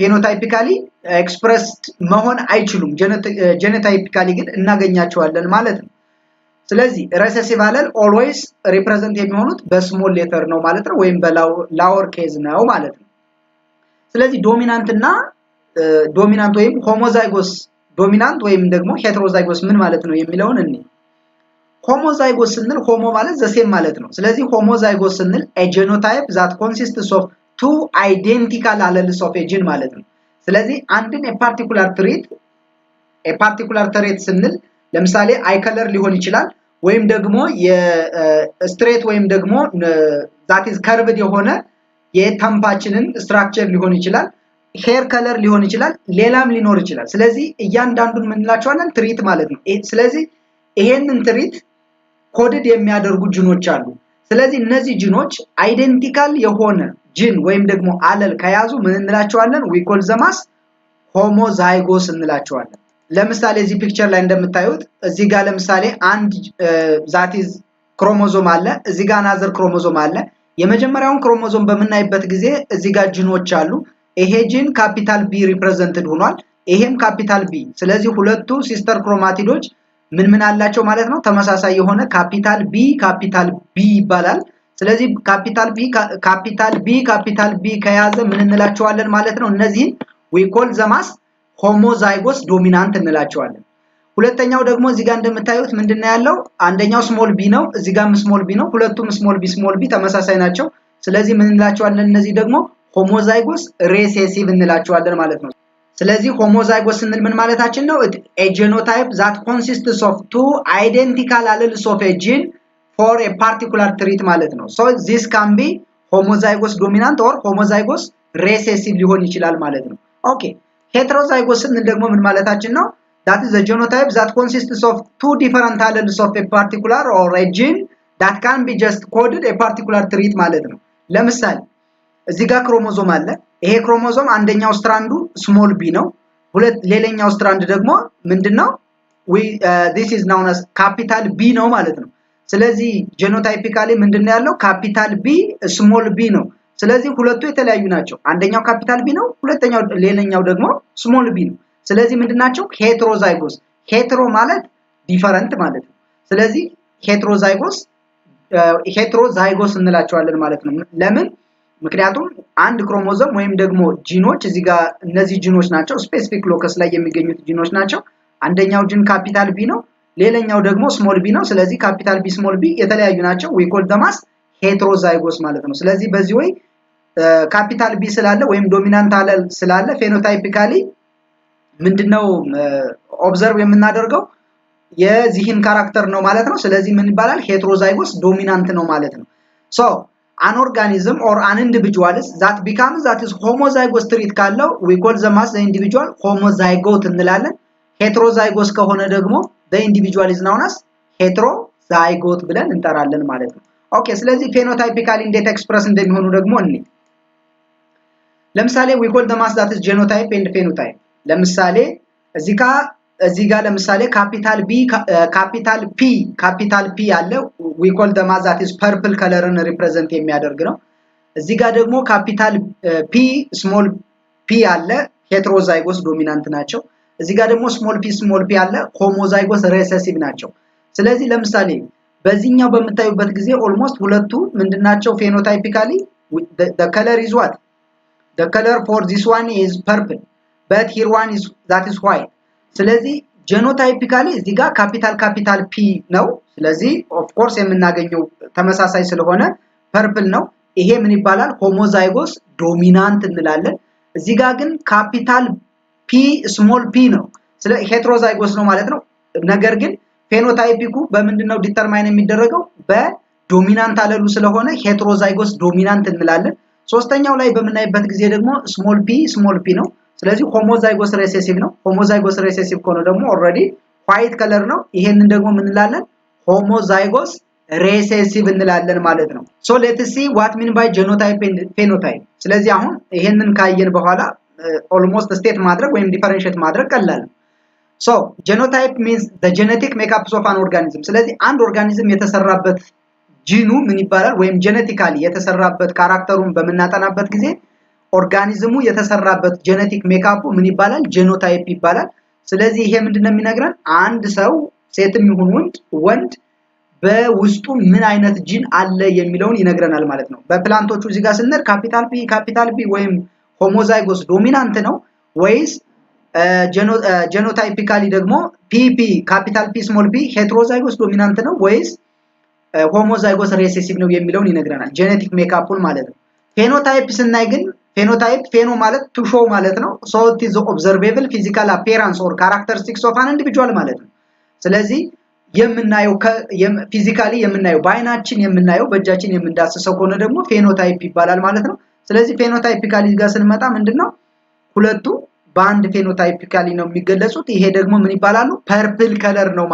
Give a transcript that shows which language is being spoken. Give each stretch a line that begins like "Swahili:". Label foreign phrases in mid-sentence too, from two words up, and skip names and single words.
English: phenotypically expressed
Amharic: መሆን አይችሉም። ጄኖታይፒካሊ ግን እናገኛቸዋለን ማለት ነው። ስለዚህ
English: recessive allele always represent
Amharic: የሚሆኑት
English: በsmall letter
Amharic: ነው ማለት ነው፣ ወይም
English: በlower case
Amharic: ነው ማለት ነው። ስለዚህ ዶሚናንት ወይም
English: homozygous dominant
Amharic: ወይም ደግሞ ሄትሮዛይጎስ ምን ማለት ነው የሚለውን እንይ። ሆሞዛይጎስ ስንል ሆሞ ማለት
English: the same
Amharic: ማለት ነው። ስለዚህ ሆሞዛይጎስ ስንል
English: a genotype that consists of two identical alleles of a gene
Amharic: ማለት ነው። ስለዚህ አንድን ፓርቲኩላር ትሬት ስንል ለምሳሌ
English: eye color
Amharic: ሊሆን ይችላል፣ ወይም ደግሞ የስትሬት ወይም ደግሞ
English: that is curved
Amharic: የሆነ የተምፓችንን ስትራክቸር ሊሆን ይችላል፣
English: hair color
Amharic: ሊሆን ይችላል፣ ሌላም ሊኖር ይችላል። ስለዚህ እያንዳንዱን ምን እንላቸዋለን? ትሪት ማለት ነው። ስለዚህ ይሄንን
English: trait coded
Amharic: የሚያደርጉ ጂኖች አሉ። ስለዚህ እነዚህ ጂኖች አይደንቲካል የሆነ ጂን ወይም ደግሞ አለል ከያዙ ምን እንላቸዋለን?
English: we call them as homozygous
Amharic: እንላቸዋለን። ለምሳሌ እዚህ ፒክቸር ላይ እንደምታዩት እዚህ ጋር ለምሳሌ አንድ
English: that is chromosome
Amharic: አለ፣ እዚህ ጋር
English: another chromosome
Amharic: አለ። የመጀመሪያውን ክሮሞዞም በመናይበት ጊዜ እዚህ ጋር ጂኖች አሉ። ይሄ ጂን
English: capital B represented
Amharic: ሆኗል፣ ይሄም
English: capital B።
Amharic: ስለዚህ ሁለቱ
English: sister chromatids
Amharic: ምን አላቸው ማለት ነው? ተመሳሳይ የሆነ
English: capital B
Amharic: ይባላል። ስለዚህ
English: capital B
Amharic: ከያዘ ምን እንላቸዋለን ማለት ነው? እነዚህ
English: we call them as homozygous dominant
Amharic: እንላቸዋለን። ሁለተኛው ደግሞ እዚህ ጋር እንደምታዩት ምንድነው ያለው አንደኛው
English: small B
Amharic: ነው እዚህ ጋርም
English: small B
Amharic: ነው ሁለቱም
English: small B
Amharic: ተመሳሳይ ናቸው ስለዚህ ምን እንላቸዋለን እነዚህ ደግሞ
English: homozygous recessive
Amharic: እንላቸዋለን ማለት ነው ስለዚህ homozygous ስንል ምን ማለታችን ነው
English: a genotype that consists of two identical alleles of a gene for a particular trait
Amharic: ማለት ነው
English: so this can be homozygous dominant or homozygous recessive
Amharic: ሊሆን ይችላል ማለት ነው
English: okay heterozygous
Amharic: ስንል ደግሞ ምን ማለታችን ነው
English: that is a genotype that consists of two different alleles of a particular or a gene that can be just coded a particular trait
Amharic: ማለት ነው ለምሳሌ እዚህ ጋር ክሮሞዞም አለ ይሄ ክሮሞዞም አንደኛው ስትራንዱ ስሞል ቢ ነው ሌላኛው ስትራንድ ደግሞ ምንድነው
English: this is known as capital B
Amharic: ነው ማለት ነው ስለዚህ ጄኖታይፒካሊ ምንድነው ያለው
English: capital B small B
Amharic: ነው ስለዚህ ሁለቱ የተለያዩ ናቸው አንደኛው
English: capital B
Amharic: ነው ሌላኛው ደግሞ
English: small B
Amharic: ነው ስለዚህ ምንድናቸው ሄትሮዛይጎስ ሄትሮ ማለት ዲፈረንት ማለት ነው ስለዚህ ሄትሮዛይጎስ እንላቸዋለን ማለት ነው ለምን ምክንያቱም አንድ ክሮሞዞም ወይም ደግሞ ጂኖች እዚህ ጋር እነዚህ ጂኖች ናቸው
English: specific locus
Amharic: ላይ የሚገኙት ጂኖች ናቸው አንደኛው ጂን
English: capital B
Amharic: ነው ሌላኛው ደግሞ
English: small B
Amharic: ነው ስለዚህ
English: capital B small B
Amharic: የተለያዩ ናቸው
English: we call them as heterozygous
Amharic: ማለት ነው ስለዚህ በዚህ ወይ
English: capital B
Amharic: ስላለ ወይም
English: dominant allele
Amharic: ስላለ ፌኖታይፒካሊ ምንድነው ኦብዘርቭ የምናደርገው የዚህን ካራክተር ነው ማለት ነው ስለዚህ ምን ይባላል
English: heterozygous dominant
Amharic: ነው ማለት ነው so
English: an organism or an individual that becomes that is homozygous trait ካለው we call them as the individual homozygote እንላለን heterozygous
Amharic: ከሆነ ደግሞ
English: the individual is known as heterozygote
Amharic: ብለን እንጠራለን ማለት ነው ኦኬ ስለዚህ ፌኖታይፒካሊ እንዴት ኤክስፕረስ እንደሚሆኑ ደግሞ እንይ ለምሳሌ
English: we call them as that is genotype and phenotype
Amharic: ለምሳሌ እዚህ ጋር ለምሳሌ ካፒታል ፒ አለ
English: we call them as that is purple colorን
Amharic: ሪፕሬዘንት የሚያደርግ ነው እዚህ ጋር ደግሞ
English: capital P small P
Amharic: አለ
English: heterozygous dominant
Amharic: ናቸው እዚህ ጋር ደግሞ
English: small P
Amharic: አለ
English: homozygous recessive
Amharic: ናቸው ስለዚህ ለምሳሌ በዚህኛው በመታዩበት ጊዜ ኦልሞስት ሁለቱ ምንድናቸው ፌኖታይፒካሊ
English: the color is what the color for this one is purple but here one is that is white
Amharic: ስለዚህ ጄኖታይፒካሊ እዚህ ጋር ካፒታል ፒ ነው ስለዚህ
English: of course
Amharic: የምናገኘው ተመሳሳይ ስለሆነ ፐርፕል ነው ይሄ ምን ይባላል
English: homozygous dominant
Amharic: እንላለን እዚህ ጋር ግን
English: capital P small P
Amharic: ነው ስለዚህ heterozygous ነው ማለት ነው ነገር ግን ፌኖታይፒኩ በምንድነው ዲተርማይን የሚደረገው በዶሚናንት አለሉ ስለሆነ
English: heterozygous dominant
Amharic: እንላለን ሶስተኛው ላይ በመናይበት ጊዜ ደግሞ
English: small P
Amharic: ነው ስለዚህ
English: homozygous recessive
Amharic: ነው
English: homozygous recessive
Amharic: ከሆነ ደግሞ ኦሬዲ
English: white color
Amharic: ነው ይሄንን ደግሞ ምን እንላለን
English: homozygous recessive
Amharic: እንላለን ማለት ነው
English: so let's see what mean by genotype and phenotype
Amharic: ስለዚህ አሁን ይሄንን ካየን በኋላ
English: almost state
Amharic: ማድረግ ወይም
English: differentiate
Amharic: ማድረግ ቀላል ነው
English: so genotype means the genetic makeup of an organism
Amharic: ስለዚህ አንድ ኦርጋኒዝም የተሰራበት ጂኑ ምን ይባላል ወይም ጄኔቲካሊ የተሰራበት ካራክተሩን በመናጠናበት ጊዜ ኦርጋኒዝሙ የተሰራበት
English: genetic makeup
Amharic: ምን ይባላል ጄኖታይፕ ይባላል ስለዚህ ይሄ ምንድነው የሚነግረን አንድ ሰው ሴትም ይሁን ወንድ በውስጡ ምን አይነት ጂን አለ የሚለውን ይነግረናል ማለት ነው በፕላንቶቹ እዚህ ጋር ስንል ካፒታል ቢ ወይም
English: homozygous dominant
Amharic: ነው ወይስ ጄኖታይፒካሊ ደግሞ ፒ
English: capital P small P heterozygous dominant
Amharic: ነው ወይስ
English: homozygous recessive
Amharic: ነው የሚለውን ይነግረናል
English: genetic makeup
Amharic: ማለት ነው ፌኖታይፕ ስናይ ግን ፌኖ ማለት
English: to show
Amharic: ማለት ነው
English: so it is observable physical appearance or characteristics of an individual
Amharic: ማለት ነው ስለዚህ የምናየው ፊዚካሊ የምናየው በአይናችን የምናየው በእጃችን የምንዳስሰው ከሆነ ደግሞ ፌኖታይፕ ይባላል ማለት ነው ስለዚህ ፌኖታይፒካሊ ጋር ስንመጣ ምንድነው ሁለቱ በአንድ ፌኖታይፒካሊ ነው የሚገለጹት ይሄ ደግሞ ምን ይባላሉ
English: purple color
Amharic: ነው